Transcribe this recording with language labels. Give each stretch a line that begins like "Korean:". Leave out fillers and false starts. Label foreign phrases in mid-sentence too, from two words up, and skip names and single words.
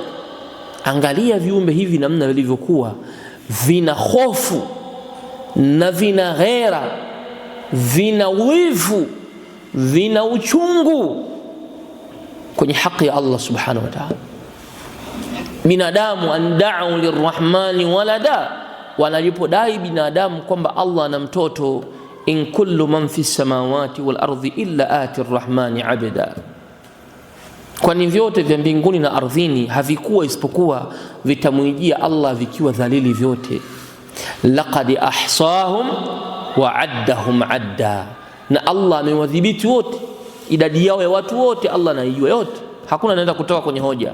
Swahili: Angalia viumbe hivi namna vilivyokuwa vina hofu na vina ghera, vina wivu, vina uchungu kwenye haki ya Allah
Arabic: سبحانه وتعالى. Binadamu أن دعوا للرحمن ولدا,
Swahili: wanalipodai binadamu kwamba Allah ana mtoto,
Arabic: إن كل من في السماوات والأرض إلا آتي الرحمن عبدا,
Swahili: kwani vyote vya mbinguni na ardhini havikuwa isipokuwa vitamwijia Allah vikiwa dhalili vyote.
Arabic: لقد أحصاهم وعدهم عدا,
Swahili: na Allah amewadhibiti wote, idadi yao ya watu wote Allah anaijua yote, hakuna anaenda kutoka kwenye hoja.